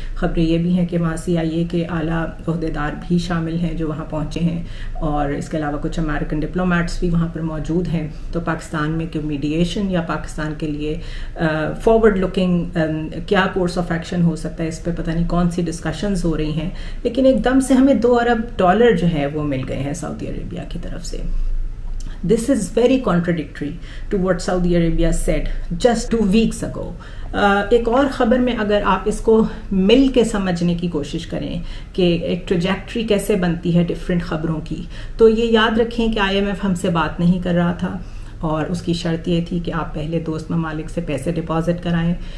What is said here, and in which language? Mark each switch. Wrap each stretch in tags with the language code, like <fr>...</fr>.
<ur>خبریں یہ بھی ہیں کہ وہاں CIA کے اعلیٰ عہدیدار بھی شامل ہیں جو وہاں پہنچے ہیں اور اس کے علاوہ کچھ امریکن ڈپلومیٹس بھی وہاں پر موجود ہیں. تو پاکستان میں کہ میڈیشن یا پاکستان کے لیے فارورڈ لکنگ کیا کورس آف ایکشن ہو سکتا ہے اس پہ پتہ نہیں کون سی ڈسکشنز ہو رہی ہیں. لیکن ایک دم سے ہمیں $2 ارب جو ہے وہ مل گئے ہیں سعودی عربیہ کی طرف سے.</ur> <en>This is very contradictory to what Saudi Arabia said just 2 weeks ago.</en> <ur>ایک اور خبر میں اگر آپ اس کو مل کے سمجھنے کی کوشش کریں کہ ایک ٹریجیکٹری کیسے بنتی ہے ڈفرینٹ خبروں کی تو یہ یاد رکھیں کہ IMF ہم سے بات نہیں کر رہا تھا اور اس کی شرط یہ تھی کہ آپ پہلے دوست ممالک سے پیسے ڈپازٹ کرائیں.</ur>